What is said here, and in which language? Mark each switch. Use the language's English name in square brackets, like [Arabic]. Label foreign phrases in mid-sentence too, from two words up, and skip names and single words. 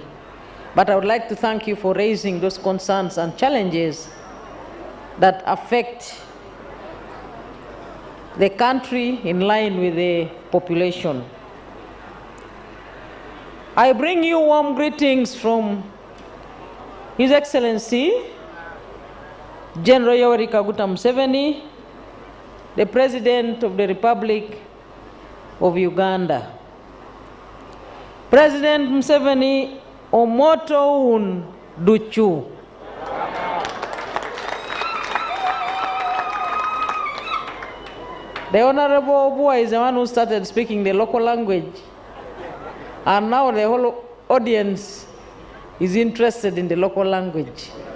[English] But I would like to thank you for raising those concerns and challenges that affect the country in line with the population. I bring you warm greetings from His Excellency General Yoweri Kaguta Museveni, the President of the Republic of Uganda. [Lango (Uganda)] President Museveni omoto un duchu. [English] The Honorable Obua is the one who started speaking the local language, and now the whole audience is interested in the local language.